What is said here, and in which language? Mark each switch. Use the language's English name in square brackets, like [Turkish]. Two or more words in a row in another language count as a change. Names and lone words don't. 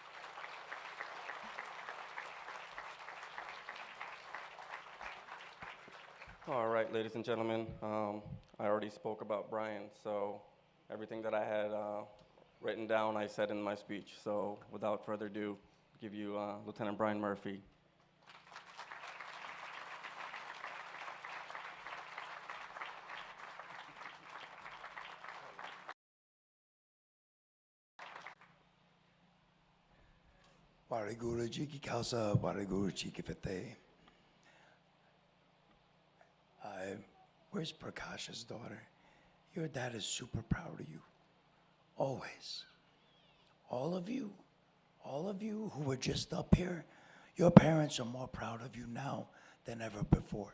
[English] All right, ladies and gentlemen, I already spoke about Brian, so everything that I had written down, I said in my speech. So without further ado, give you Lieutenant Brian Murphy. [Punjabi] ਵਾਹਿਗੁਰੂ ਜੀ ਕਾ ਖ਼ਾਲਸਾ, ਵਾਹਿਗੁਰੂ ਜੀ ਕੀ ਫ਼ਤਹਿ. [English] Where's Prakash's daughter? Your dad is super proud of you. Always. All of you who were just up here, your parents are more proud of you now than ever before.